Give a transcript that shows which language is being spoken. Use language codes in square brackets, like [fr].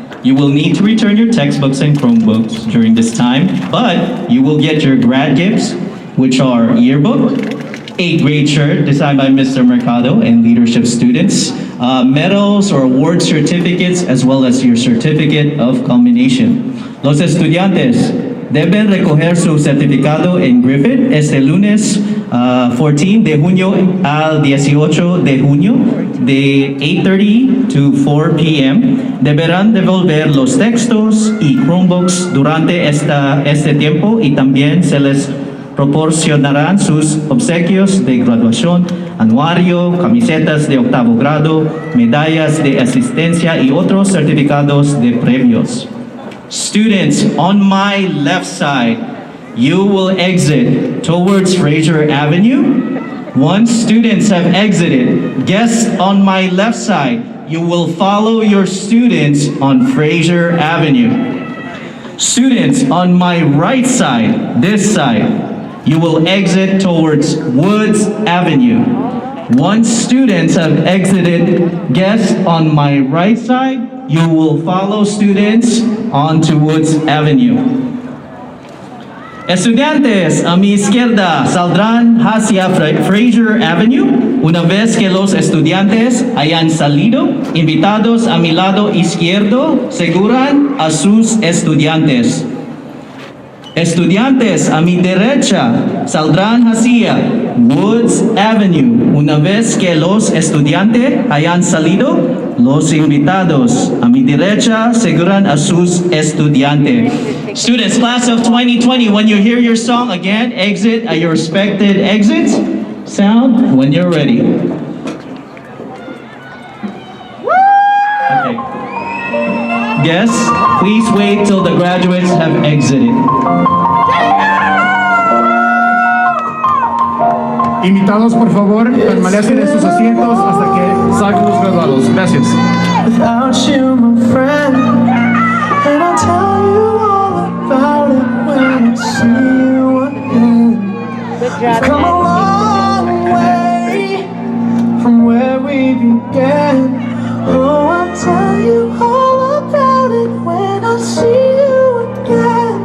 [en] You will need to return your textbooks and Chromebooks during this time, but you will get your grad gifts, which are yearbook, 8th grade shirt designed by Mr. Mercado and leadership students, medals or award certificates, as well as your certificate of culmination. [es] Los estudiantes deben recoger su certificado en Griffith este lunes 14 de junio al 18 de junio de 8:30 [en] to 4 p.m. [es] Deberán devolver los textos y Chromebooks durante este tiempo y también se les proporcionarán sus obsequios de graduación, anuario, camisetas de octavo grado, medallas de asistencia y otros certificados de premios. [en] Students, on my left side, you will exit towards Fraser Avenue. Once students have exited, guests on my left side, you will follow your students on Fraser Avenue. Students, on my right side, this side, you will exit towards Woods Avenue. Once students have exited, guests on my right side, you will follow students onto Woods Avenue. [es] Estudiantes, a mi izquierda saldrán hacia Fraser Avenue. Una vez que los estudiantes hayan salido, invitados a mi lado izquierdo, seguran a sus estudiantes. Estudiantes a mi derecha saldrán hacia Woods Avenue. Una vez que los estudiantes hayan salido, los invitados a mi derecha seguirán a sus estudiantes. [en] Students, class of 2020, when you hear your song again, exit at your respected exits. Sound when you're ready. Okay. Guests, please wait till the graduates have exited. [es] Invitados, por favor, permanecen en sus asientos hasta que salgan los graduados. Gracias. [en] Without you, my friend, and I'll tell you all about it when I see you again. We've come a long way from where we began. Oh, I'll tell you all about it when I see you again.